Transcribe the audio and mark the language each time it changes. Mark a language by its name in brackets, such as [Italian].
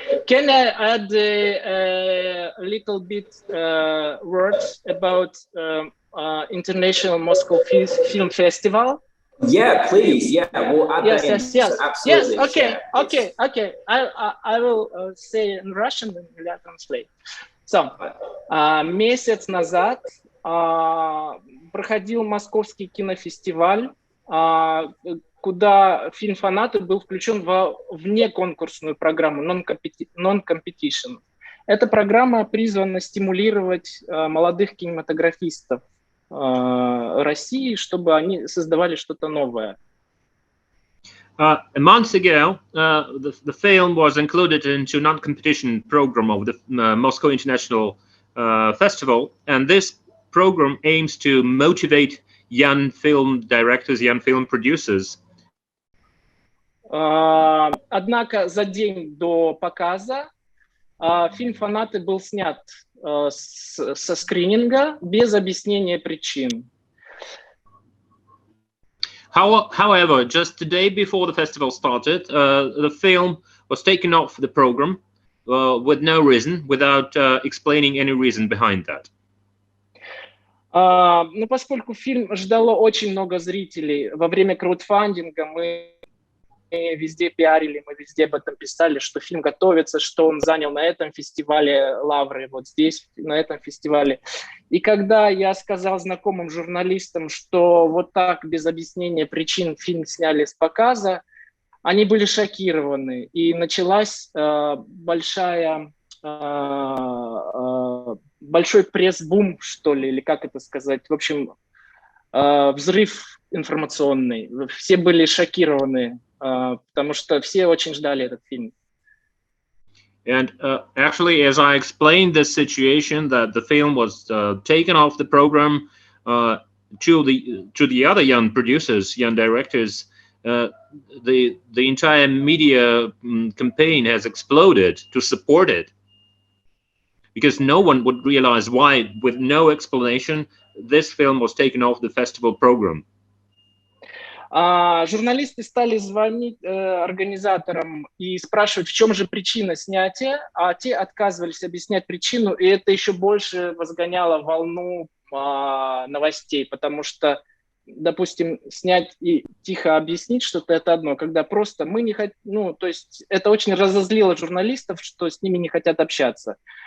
[English] Can I add a little bit words about International Moscow Film Festival? Yeah, please. Yeah, we'll add that in. Yes. So absolutely. Yes. Okay. Yeah, Okay. I will say in Russian and I'll translate. [Russian] So, месяц назад проходил Московский кинофестиваль, куда фильм «Фанаты» был включен во внеконкурсную программу non-competition. Эта программа призвана стимулировать молодых кинематографистов России, чтобы они создавали что-то новое. [English] A month ago, the film was included into non-competition program of the Moscow International Festival, and this program aims to motivate young film directors, young film producers. [Russian] Однако за день до показа фильм «Фанаты» был снят со скрининга без объяснения причин. [English] However, just the day before the festival started, the film was taken off the program with no reason, without explaining any reason behind that. [Russian] Ну, поскольку фильм ждало очень много зрителей, во время краудфандинга мы везде пиарили, мы везде об этом писали, что фильм готовится, что он занял на этом фестивале лавры, вот здесь, на этом фестивале. И когда я сказал знакомым журналистам, что вот так, без объяснения причин, фильм сняли с показа, они были шокированы. И началась большой пресс-бум, что ли, или как это сказать. В общем, взрыв информационный. Все были шокированы, потому что все очень ждали этот фильм. [English] And actually, as I explained this situation, that the film was taken off the program to the other young producers, young directors, the entire media campaign has exploded to support it, because no one would realize why, with no explanation, this film was taken off the festival program. [Russian] Журналисты стали звонить организаторам и спрашивать, в чем же причина снятия, а те отказывались объяснять причину, и это еще больше возгоняло волну новостей, потому что, допустим, снять и тихо объяснить что-то — это одно, когда просто мы не хотим, ну, то есть это очень разозлило журналистов, что с ними не хотят общаться.